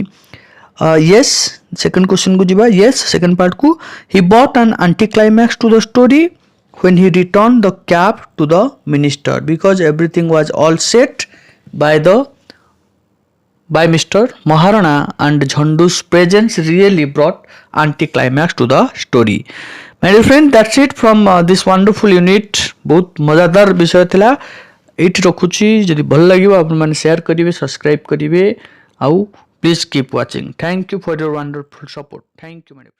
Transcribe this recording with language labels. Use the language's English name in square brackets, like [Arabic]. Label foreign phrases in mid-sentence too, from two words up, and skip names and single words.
[English] Yes, second question [Odia] କୁ ଯିବା. [English] Yes, second part ko, he brought an anticlimax to the story when he returned the cap to the minister, because everything was all set by Mr. Maharana, and Jhandu's presence really brought anticlimax to the story. My dear friend, that's it from this wonderful unit. [Odia] ବହୁତ ମଜାଦାର ବିଷୟ ଥିଲା। ଏଠି ରଖୁଛି, ଯଦି ଭଲ ଲାଗିବ ଆପଣ ମାନେ ସେୟାର କରିବେ, ସବସ୍କ୍ରାଇବ କରିବେ, ଆଉ [English] please keep watching. thank you for your wonderful support. thank you my dear.